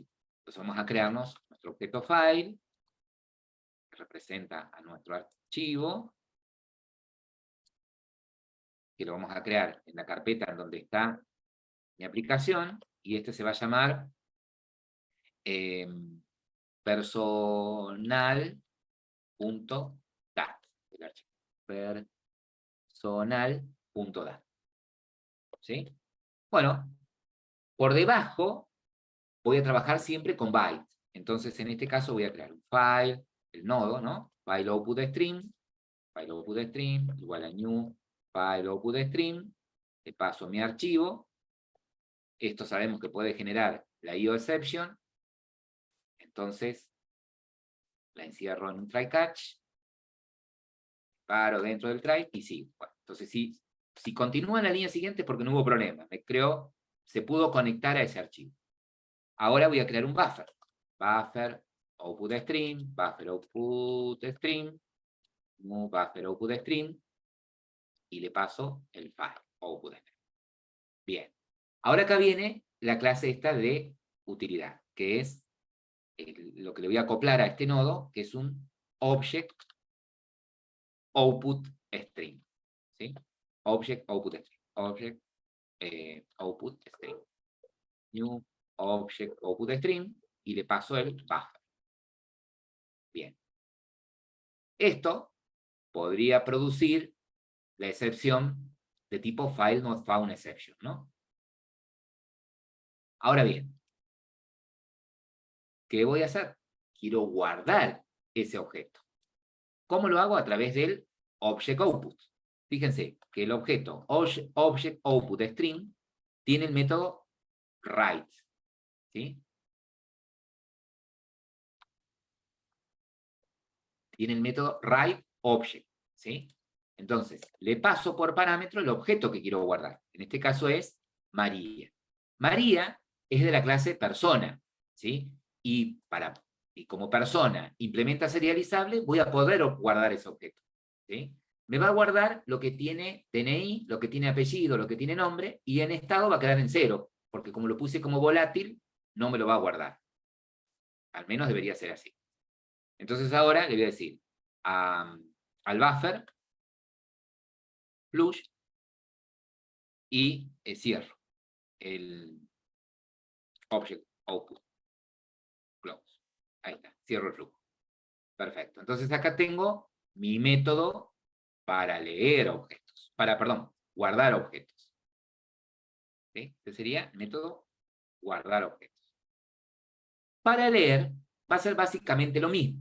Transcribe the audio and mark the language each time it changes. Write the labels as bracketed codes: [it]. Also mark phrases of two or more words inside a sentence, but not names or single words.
[es] Entonces vamos a crearnos nuestro objeto file, que representa a nuestro archivo, que lo vamos a crear en la carpeta en donde está mi aplicación, y este se va a llamar personal.dat, el archivo. Personal.dat. ¿Sí? Bueno, por debajo voy a trabajar siempre con byte. Entonces, en este caso voy a crear un file, el nodo, ¿no? [en] File output stream, [es] igual a [en] new file output stream, [es] le paso mi archivo, esto sabemos que puede generar la [en] IO exception, [es] entonces la encierro en un [en] try catch, [es] paro dentro del try y sigo. Bueno, entonces si continúa en la línea siguiente es porque no hubo problema, se pudo conectar a ese archivo. Ahora voy a crear un buffer. [en] Buffer output stream, buffer output stream, buffer output stream, [es] y le paso el [en] file output stream. [es] Bien. Ahora acá viene la clase esta de utilidad, que es lo que le voy a acoplar a este nodo, que es un [en] object output stream. [es] ¿Sí? [en] object output string, object output string, new object output string, [es] y le paso el buffer. Bien. Esto podría producir la excepción de tipo [en] file not found exception, [es] ¿no? Ahora bien, ¿qué voy a hacer? Quiero guardar ese objeto. ¿Cómo lo hago? A través del [en] object output. [es] Fíjense que el objeto [en] object output string [es] tiene el método write, ¿sí? Tiene el método [en] write object, [es] ¿sí? Entonces, le paso por parámetro el objeto que quiero guardar. En este caso es María. María es de la clase persona, ¿sí? Y como persona implementa serializable, voy a poder guardar ese objeto, ¿sí? Me va a guardar lo que tiene DNI, lo que tiene apellido, lo que tiene nombre, y en estado va a quedar en 0, porque como lo puse como volátil, no me lo va a guardar. Al menos debería ser así. Entonces ahora le voy a decir al buffer, flush, y cierro el [en] object output close. [es] Ahí está, cierro el flujo. Perfecto. Entonces acá tengo mi método para leer objetos. Perdón, guardar objetos. ¿Sí? Este sería el método guardar objetos. Para leer va a ser básicamente lo mismo.